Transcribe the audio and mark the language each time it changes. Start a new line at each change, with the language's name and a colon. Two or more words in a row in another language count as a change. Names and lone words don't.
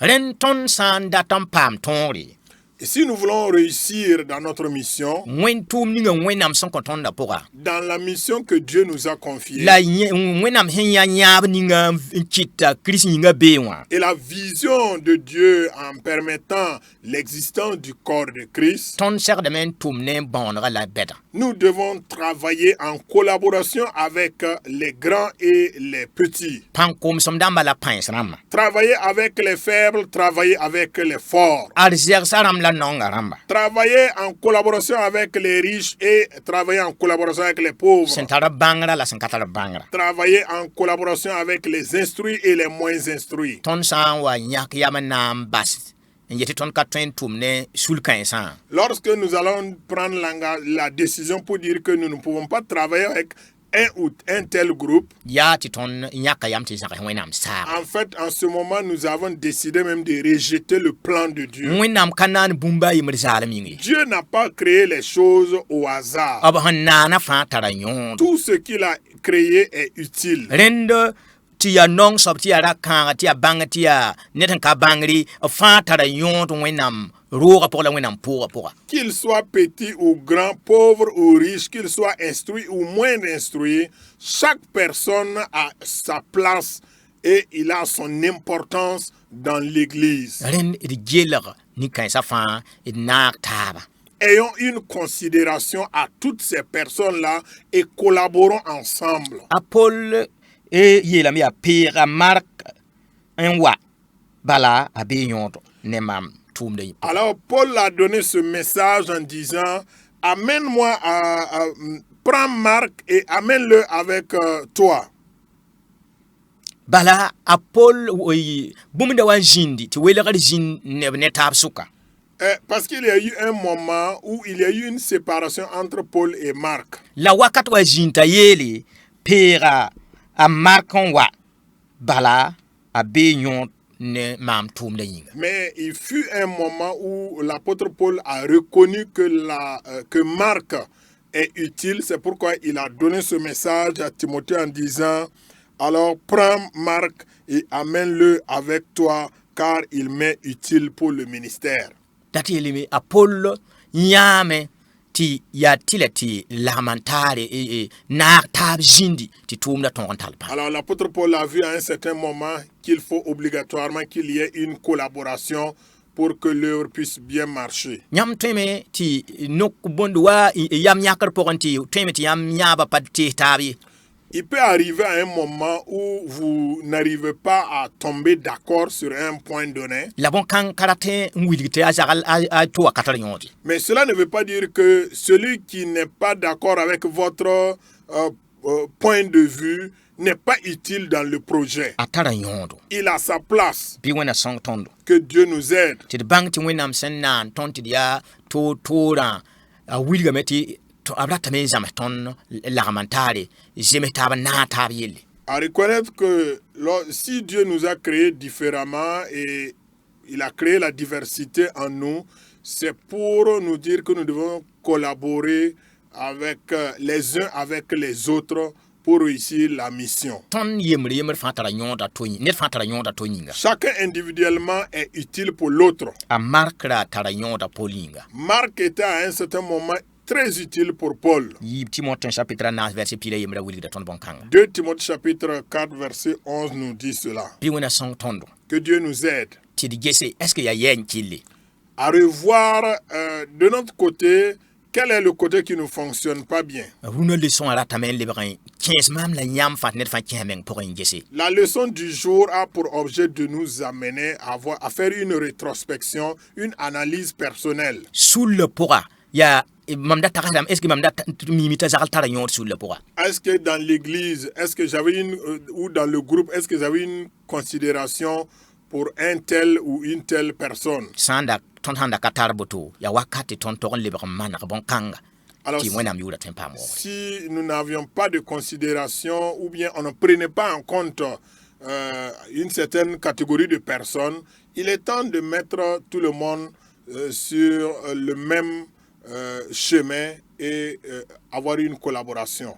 French: Et si nous voulons réussir dans notre mission, dans la mission que Dieu nous a confiée, et la vision de Dieu en permettant l'existence du corps de Christ, Nous devons travailler en collaboration avec les grands et les petits.
Mossi: Pan kom som damba la pães rãmba.
French: Travailler avec les faibles, travailler avec les forts.
Mossi: Ad zɛgsa rãmb la nonga rãmba.
French: Travailler en collaboration avec les riches et travailler en collaboration avec les pauvres.
Mossi: Sẽn tar bãngra la sẽn ka tar bãngra.
French: Travailler en collaboration avec les instruits et les moins instruits.
Mossi: Tõnd sã n wa yãk yam n na n bas n yetɩ tõnd ka tõe n tʋm ne sul-kãensã.
French: Lorsque nous allons prendre la décision pour dire que nous ne pouvons pas travailler avec un ou un tel groupe,
Mossi: yaa tɩ tõnd yãka yam tɩ zãgs wẽnnaam saaba.
French: en fait, en ce moment, nous avons décidé même de rejeter le plan de Dieu.
Mossi: wẽnnaam ka naan bũmb a yembd zaalem yĩnge.
French: Dieu n'a pas créé les choses au hasard.
Mossi: b sẽn naana fãa tara yõod.
French: Tout ce qu'il a créé est utile.
Mossi: rẽnd tɩ yaa nong soab tɩ yaa ra-kãaga tɩ yaa bãng tɩ yaa ned n ka bãngri b fãa tara yõod wẽnnaam rooga pʋgã la wẽnnaam pʋʋga pʋga.
French: Qu'il soit petit ou grand, pauvre ou riche, qu'il soit instruit ou moins instruit, chaque personne a sa place et il a son importance dans l'Église.
Mossi: rẽnd d gelg nin-kãensã fãa d naag taaba.
French: Ayons une considération à toutes ces personnes-là et collaborons ensemble.
Mossi: A Paul yeelame yaa peega mark n wa bala a bee yõodo ne mam tʋʋmda yĩ.
French: Alors Paul a donné ce message en disant, amène-moi prends Marc et amène-le avec toi.
Mossi: Bala a Paul bũmb-da wa n zĩndi tɩ welgr zĩnd neb ne taab sʋka.
French: Parce qu'il y a eu un moment où il y a eu une séparation entre Paul et Marc.
Mossi: La wakat wa zĩnd t'a yeele peega a mark n wa bala a bee yõod ne maam tʋʋmda yĩnga.
French: Mais il fut un moment où l'apôtre Paul a reconnu que Marc est utile. C'est pourquoi il a donné ce message à Timothée en disant, alors prends Marc et amène-le avec toi car il m'est utile pour le ministère.
Mossi: Dat yeelame a Paul yãame tɩ yaa tɩ la tɩ lagmantaare naag taab zĩndi tɩ tʋʋmda tõog n tall pãng.
French: Alors l'apôtre Paul a vu à un certain moment qu'il faut obligatoirement qu'il y ait une collaboration pour que l'œuvre puisse bien marcher.
Mossi: Yãmb tõeme tɩ nok bõnd wa yam yãkr pʋgẽ tɩ tõeme tɩ yãmb yãaba pa tees taab ye.
French: Il peut arriver à un moment où vous n'arrivez pas à tomber d'accord sur un point donné.
Mossi: La bõn-kãng ka rat n wilg tɩ a zagl a tʋa ka tar yõod ye.
French: Mais cela ne veut pas dire que celui qui n'est pas d'accord avec votre point de vue n'est pas utile dans le projet.
Mossi: A tara yõodo.
French: Il a sa place.
Mossi: Bɩ wẽna sõng tõndo.
French: Que Dieu nous aide.
Mossi: Tɩ d bãng tɩ wẽnnaam sẽn naan tõnd tɩ d yaa toorã a wilgame tɩ b ratame n zãms tõnd lagmantaare zems taab n naag taab yelle.
French: À reconnaître que si Dieu nous a créés différemment et il a créé la diversité en nous, c'est pour nous dire que nous devons collaborer avec les uns avec les autres pour réussir la mission.
Mossi: Tõnd yembr fãa tara yõoda to ned fãa tara yõoda to yĩnga.
French: Chacun individuellement est utile pour l'autre.
Mossi: A Mark ra tara yõoda Paul yĩnga.
French: Marc était à un certain moment très utile pour Paul.
Mossi: Yib Timothée chapitre 9 verset pila yembra wilgda tõnd bõn-kãnga.
French: 2 Timothée chapitre 4 verset 11 nous dit cela.
Mossi: Bɩ wẽna sõng tõndo.
French: Que Dieu nous aide
Mossi: Tɩ d gese
French: est-ce que
Mossi: yaa yɛɛ n kɩlle.
French: à revoir de notre côté quel est le côté qui ne fonctionne pas bien.
Mossi: Rũnã leçon a ratame n lebg n kẽes maam la yãmb fãt ned fãa kẽs meng pʋgẽ n gese.
French: La leçon du jour a pour objet de nous amener à faire une rétrospection, une analyse personnelle.
Mossi: Sul le pʋga yaa mam da tagsdame
French: est-ce que
Mossi: mam da mimi t'a zagl tara yõod sul le pʋga.
French: Est-ce que dans l'église, est-ce que j'avais ou dans le groupe, est-ce que j'avais une considération pour un tel ou une telle personne?
Mossi: Sã n da tõnd sãn da ka tar boto yaa wakat tɩ tõnd tog n lebg n maneg bõn-kãnga
French: Alors,
Mossi: tɩ wẽnnaam yʋʋra tõe n paam waoogre.
French: si nous n'avions pas de considération ou bien on ne prenait pas en compte une certaine catégorie de personnes, il est temps de mettre tout le monde sur le même chemin et avoir une collaboration.